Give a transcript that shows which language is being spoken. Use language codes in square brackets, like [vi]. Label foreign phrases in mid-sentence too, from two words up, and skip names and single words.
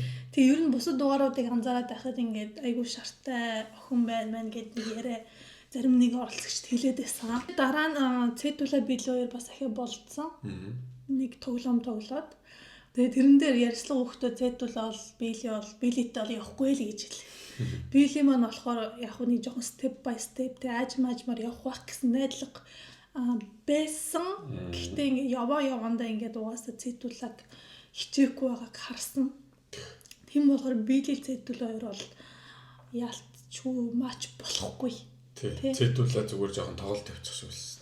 [mn] Тэгээ ер нь бусад дугааруудыг анзаараад байхад ингээд айгүй шартай охин байна гэд яриа зарим нэг оролцогчд хэлээд байсан. Дараа нь Цэтүлэ билүүер бас ахиа болцсон. Нэг тоглоом тоглоод. Тэгээ тэрэн дээр ярьслага өгтөө Цэтүлэ бол билитэй бол явахгүй л гэж хэлээ. Били маань болохоор яг нэг жоохон [en] step by step [mn] тэ аажмаар явах байх гэсэн найдлага байсан. Гэхдээ ингээ явандаа ингээд угаасаа Цэтүлэг хичээхгүй байгааг харсан. Тийм болохоор Били Цэтүлэ хоёр бол яалтчгүй матч болохгүй. Цэтүлээ зүгээр жоохон тоглолт тавьчих шиг байсан.